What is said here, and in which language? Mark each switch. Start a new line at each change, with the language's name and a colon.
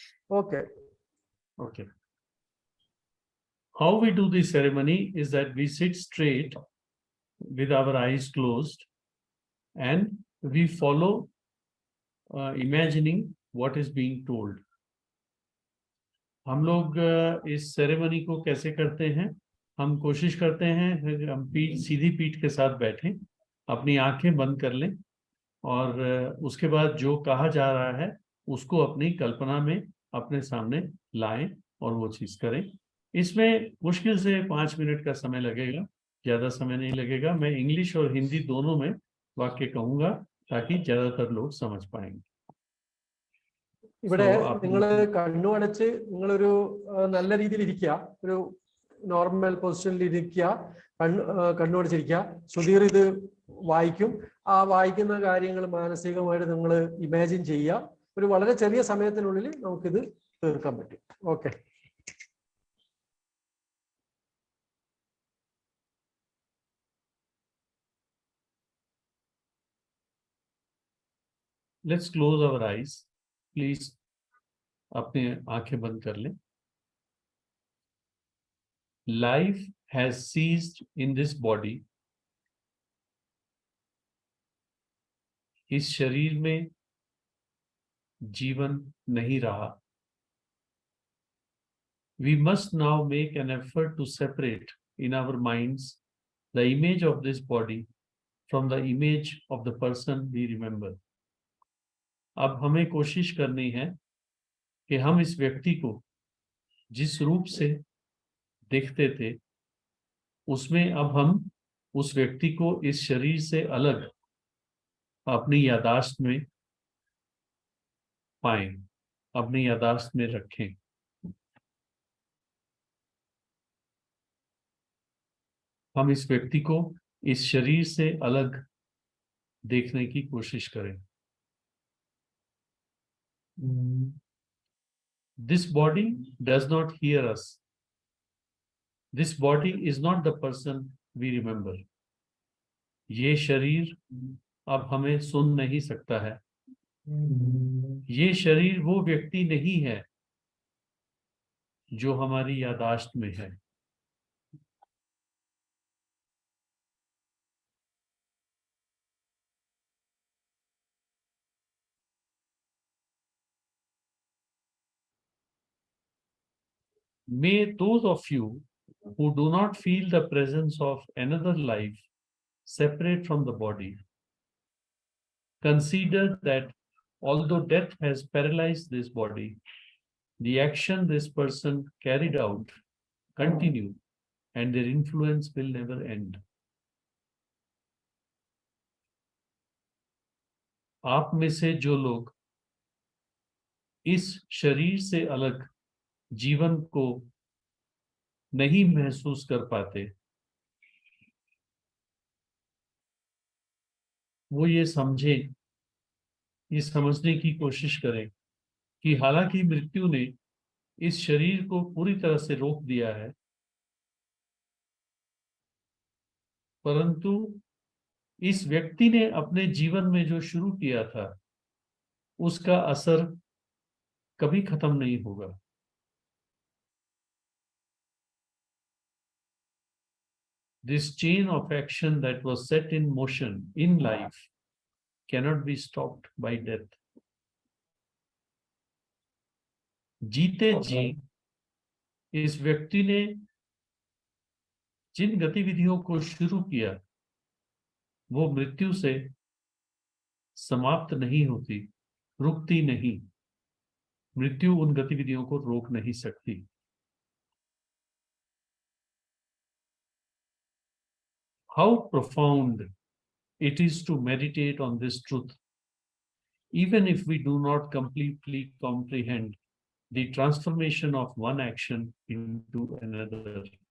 English: Okay. Okay. How we do this ceremony is that we sit straight with our eyes closed and we follow imagining what is being told.
Hindi: हम लोग इस ceremony को कैसे करते हैं? हम कोशिश करते हैं हम सीधी पीठ के साथ बैठें, अपनी आंखें बंद कर लें और उसके बाद जो कहा जा रहा है उसको अपनी कल्पना में अपने सामने लाएं और वो चीज करें। इसमें मुश्किल से 5 मिनट का समय लगेगा, ज्यादा समय नहीं लगेगा। मैं इंग्लिश और हिंदी दोनों में वाक्य कहूंगा ताकि ज्यादातर लोग समझ पाएंगे।
Malayalam: ഇവിടെ
Hindi: So, आप
Malayalam: നിങ്ങൾ കണ്ണു അടച്ച് നിങ്ങളൊരു നല്ല രീതിയിൽ ഇരിക്കുക, ഒരു നോർമൽ പൊസിഷനിൽ ഇരിക്കുക, കണ്ണു അടച്ചിരിക്കുക. സുധീർ ഇത് വായിക്കും. ആ വായിക്കുന്ന കാര്യങ്ങൾ മാനസികമായിട്ട് നിങ്ങൾ ഇമാജിൻ ചെയ്യുക. ഒരു വളരെ ചെറിയ സമയത്തിനുള്ളിൽ നമുക്കിത് തീർക്കാൻ പറ്റും.
English: Okay. Let's close our eyes.
Hindi: Please अपने आंखें बंद कर लें.
English: Life has ceased in this body.
Hindi: इस शरीर में जीवन नहीं रहा.
English: We must now make an effort to separate in our minds the image of this body from the image of the person we remember.
Hindi: अब हमें कोशिश करनी है कि हम इस व्यक्ति को जिस रूप से देखते थे उसमें अब हम उस व्यक्ति को इस शरीर से अलग अपनी यादाश्त में पाएं, अपनी यादाश्त में रखें. हम इस व्यक्ति को इस शरीर से अलग देखने की कोशिश करें.
English: This body does not hear us. This body is not the person we remember.
Hindi: ये शरीर अब हमें सुन नहीं सकता है. ये शरीर वो व्यक्ति नहीं है जो हमारी यादाश्त में है.
English: May those of you who do not feel the presence of another life separate from the body consider that although death has paralyzed this body, the action this person carried out continue and their influence will never end.
Hindi: आप में से जो लोग इस शरीर से अलग जीवन को नहीं महसूस कर पाते, वो ये समझें, ये समझने की कोशिश करें कि हालांकि मृत्यु ने इस शरीर को पूरी तरह से रोक दिया है, परंतु इस व्यक्ति ने अपने जीवन में जो शुरू किया था उसका असर कभी खत्म नहीं होगा.
English: This chain of action that was set in motion in life cannot be stopped by death.
Hindi: जीते जी इस व्यक्ति ने जिन गतिविधियों को शुरू किया वो मृत्यु से समाप्त नहीं होती, रुकती नहीं. मृत्यु उन गतिविधियों को रोक नहीं सकती.
English: How profound it is to meditate on this truth, even if we do not completely comprehend the transformation of one action into another.